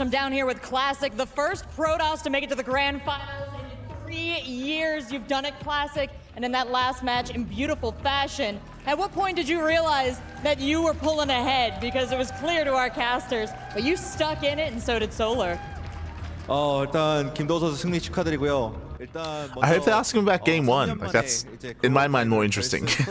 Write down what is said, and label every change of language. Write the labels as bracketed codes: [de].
[en] I'm down here with Classic, the first Protoss to make it to the grand finals in 3 years. You've done it, Classic, and in that last match in beautiful fashion. At what point did you realize that you were pulling ahead? Because it was clear to our casters, but you stuck in it, and so did Solar. [ko] 일단 김도호 선수 승리 축하드리고요. 일단 [en] I hope they ask him about game one. Like that's in my mind more interesting.